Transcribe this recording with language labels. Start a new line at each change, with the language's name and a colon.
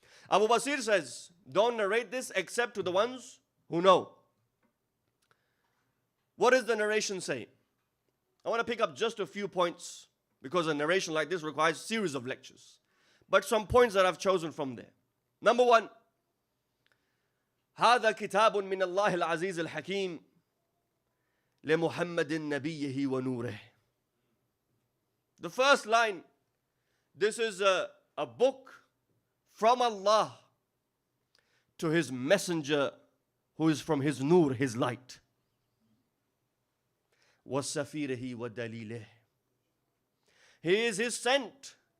English: Abu Basir says, don't narrate this except to the ones who know. What does the narration say? I want to pick up just a few points because a narration like this requires a series of lectures. But some points that I've chosen from there. Number one,
Arabic: هذا كتاب من الله العزيز الحكيم لمحمد نبيه ونوره.
English: The first line, this is a book from Allah to His messenger who is from His nur, His light.
Arabic: وَسَفِيرِهِ وَدَلِيلِهِ.
English: He is His sent.